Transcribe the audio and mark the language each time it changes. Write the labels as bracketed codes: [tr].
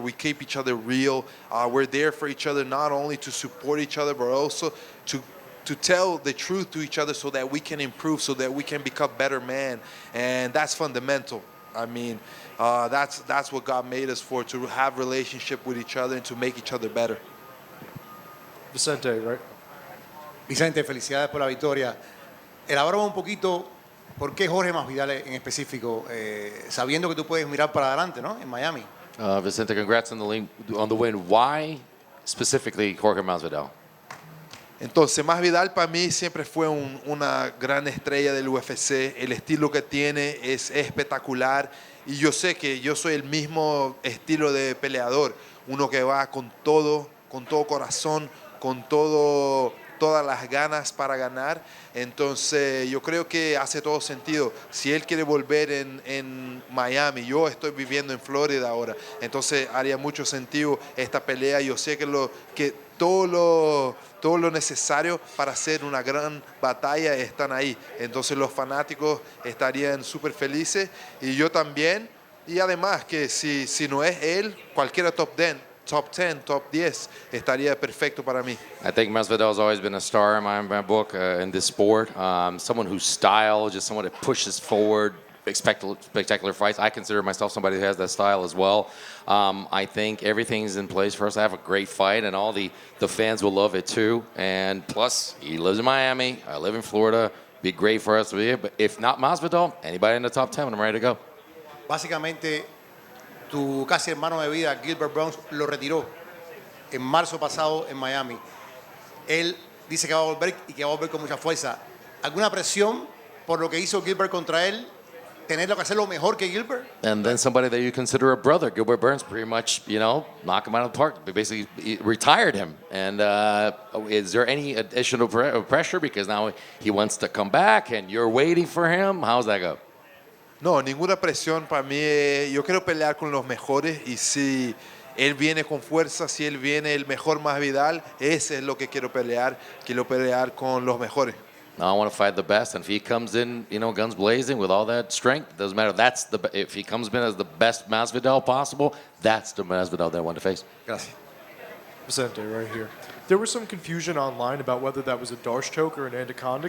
[en] We keep each other real. We're there for each other, not only to support each other, but also to tell the truth to each other so that we can improve, so that we can become better men. And that's fundamental. I mean, that's what God made us for, to have relationship with each other and to make each other better. Vicente, right? [es] Vicente, felicidades por la victoria. Elaboramos un poquito por qué Jorge Masvidal en específico, sabiendo que tú puedes mirar para adelante, ¿no? En Miami. [en] Vicente, congrats on the win. Why specifically Jorge Masvidal? [es] Entonces, Masvidal para mí siempre fue una gran estrella del UFC. El estilo que tiene es espectacular. Y yo sé que yo soy el mismo estilo de peleador. Uno que va con todo corazón, con todas las ganas para ganar. Entonces yo creo que hace todo sentido. Si él quiere volver en Miami, yo estoy viviendo en Florida ahora, entonces haría mucho sentido esta pelea. Yo sé que todo lo necesario para hacer una gran batalla están ahí. Entonces los fanáticos estarían súper felices y yo también. Y además que si no es él, cualquiera top 10, top 10 estaría perfecto para mí. [en] I think Masvidal has always been a star in my book in this sport. Someone whose style, just someone that pushes forward, spectacular fights. I consider myself somebody who has that style as well. I think everything's in place for us to have a great fight, and all the fans will love it too. And plus, he lives in Miami. I live in Florida. Be great for us to be here. But if not Masvidal, anybody in the top 10, I'm ready to go. [es] Básicamente, tu casi hermano de vida, Gilbert Burns, lo retiró en marzo pasado en Miami. Él dice que va a volver y que va a volver con mucha fuerza. ¿Alguna presión por lo que hizo Gilbert contra él? ¿Tenerlo que hacerlo mejor que Gilbert? [en] And then somebody that you consider a brother, Gilbert Burns, pretty much, knock him out of the park. Basically, he retired him. And is there any additional pressure because now he wants to come back and you're waiting for him? How's that go? No, ninguna presión para mí. Yo quiero pelear con los mejores y si él viene con fuerza, si él viene el mejor Masvidal, ese es lo que quiero pelear. Quiero pelear con los mejores. I want to fight the best, and if he comes in, guns blazing with all that strength, doesn't matter. If he comes in as the best Masvidal possible, that's the Masvidal that I want to face. [es] Gracias. [en] Vicente, right here. There was some confusion online about whether that was a Darce choke or an Anaconda.